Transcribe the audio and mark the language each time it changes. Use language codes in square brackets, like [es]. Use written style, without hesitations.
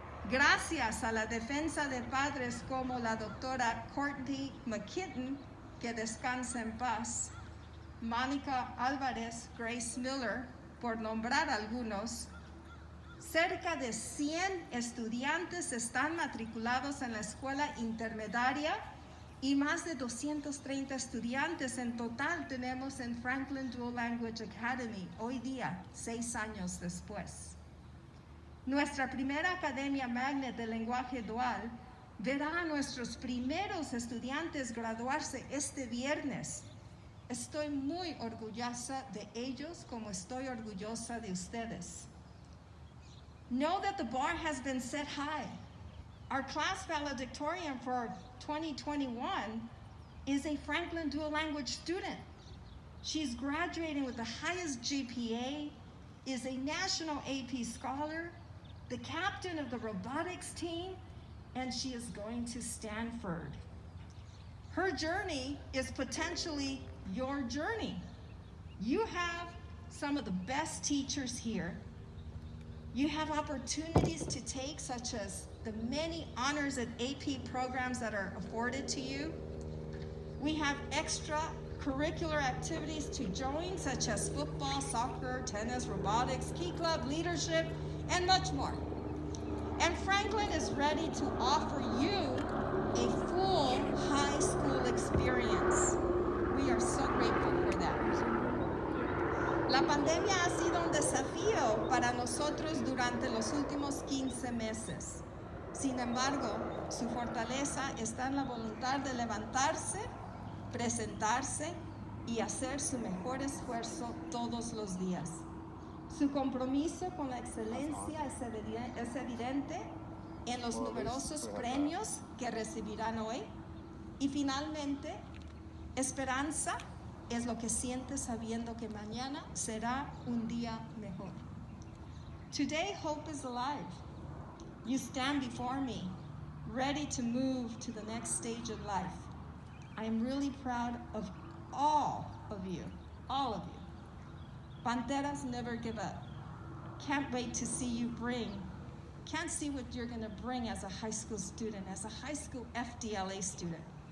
[es] Gracias a la defensa de padres como la doctora Courtney McKinnon, que descansa en paz, Mónica Álvarez, Grace Miller, por nombrar algunos, cerca de 100 estudiantes están matriculados en la escuela intermedia y más de 230 estudiantes en total tenemos en Franklin Dual Language Academy hoy día, 6 años después. Nuestra primera Academia Magnet de Lenguaje Dual verá a nuestros primeros estudiantes graduarse este viernes. Estoy muy orgullosa de ellos como estoy orgullosa de ustedes. [en] Know that the bar has been set high. Our class valedictorian for 2021 is a Franklin Dual Language student. She's graduating with the highest GPA, is a national AP scholar, the captain of the robotics team, and she is going to Stanford. Her journey is potentially your journey. You have some of the best teachers here. You have opportunities to take, such as the many honors and AP programs that are afforded to you. We have extracurricular activities to join, such as football, soccer, tennis, robotics, Key Club, leadership, and much more. And Franklin is ready to offer you a full high school experience. We are so grateful for that. [es] La pandemia ha sido un desafío para nosotros durante los últimos 15 meses. Sin embargo, su fortaleza está en la voluntad de levantarse, presentarse y hacer su mejor esfuerzo todos los días. Su compromiso con la excelencia es evidente en los numerosos premios que recibirán hoy. Y finalmente, esperanza es lo que siente sabiendo que mañana será un día mejor. [en] Today, hope is alive. You stand before me, ready to move to the next stage of life. I am really proud of all of you, all of you. Panteras never give up. Can't wait to see you can't see what you're gonna bring as a high school student, as a high school FDLA student.